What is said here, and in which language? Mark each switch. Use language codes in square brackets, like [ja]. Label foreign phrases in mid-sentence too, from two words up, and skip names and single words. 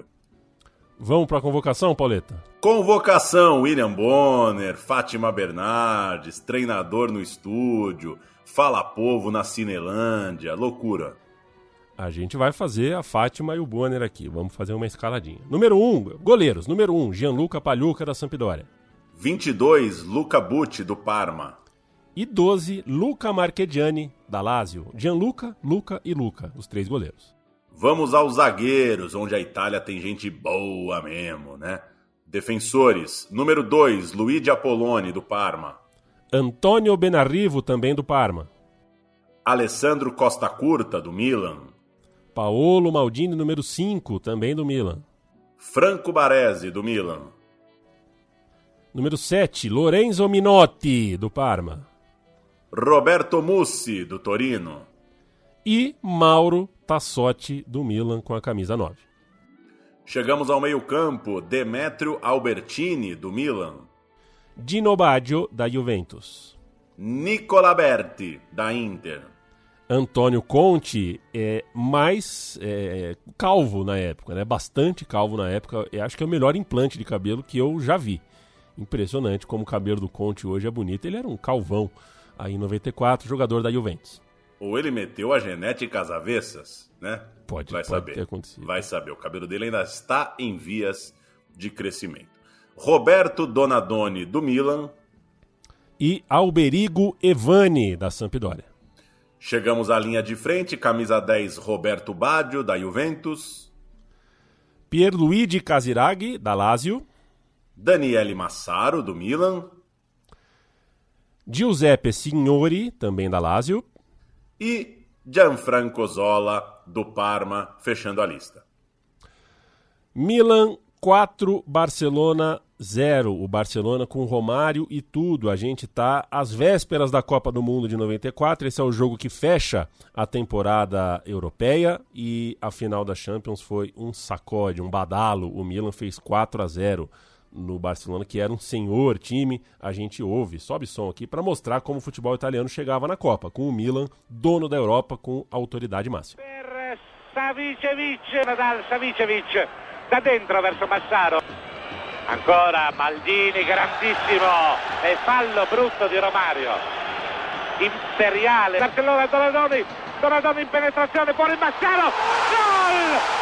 [pt] Vamos para a convocação, Pauleta? Convocação, William Bonner, Fátima Bernardes, treinador no estúdio, Fala Povo na Cinelândia, loucura. A gente vai fazer a Fátima e o Bonner aqui, vamos fazer uma escaladinha. Número 1, goleiros. Número 1, Gianluca Pagliuca, da Sampdoria. 22, Luca Bucci, do Parma. E 12, Luca Marchegiani, da Lazio. Gianluca, Luca e Luca, os 3 goleiros. Vamos aos zagueiros, onde a Itália tem gente boa mesmo, né? Defensores, número 2, Luigi Apolloni, do Parma. Antonio Benarrivo, também do Parma. Alessandro Costa Curta, do Milan. Paolo Maldini, número 5, também do Milan. Franco Baresi, do Milan. Número 7, Lorenzo Minotti, do Parma. Roberto Mussi, do Torino. E Mauro Tassotti, do Milan, com a camisa 9. Chegamos ao meio-campo, Demetrio Albertini, do Milan. Dino Baggio, da Juventus. Nicola Berti, da Inter. Antônio Conte é mais calvo na época, né? Bastante calvo na época. Eu acho que é o melhor implante de cabelo que eu já vi. Impressionante como o cabelo do Conte hoje é bonito. Ele era um calvão aí em 94, jogador da Juventus. Ou ele meteu a genética às avessas, né? Pode saber. Ter acontecido. Vai saber. O cabelo dele ainda está em vias de crescimento. Roberto Donadoni, do Milan. E Alberigo Evani, da Sampdoria. Chegamos à linha de frente, camisa 10, Roberto Baggio, da Juventus. Pierluigi Casiraghi, da Lazio. Daniele Massaro, do Milan. Giuseppe Signori, também da Lazio. E Gianfranco Zola, do Parma, fechando a lista. Milan 4, Barcelona 0. O Barcelona com Romário e tudo. A gente tá às vésperas da Copa do Mundo de 94. Esse é o jogo que fecha a temporada europeia. E a final da Champions foi um sacode, um badalo. O Milan fez 4-0 no Barcelona, que era um senhor time. A gente ouve, sobe som aqui, para mostrar como o futebol italiano chegava na Copa, com o Milan, dono da Europa, com autoridade máxima. [it] Per Savicevic, Nadal Savicevic, da dentro verso Massaro. Ancora Maldini, grandissimo, e fallo brutto di Romario. Imperiale, Barcellona, Donadoni in penetrazione, fuori Massaro, gol!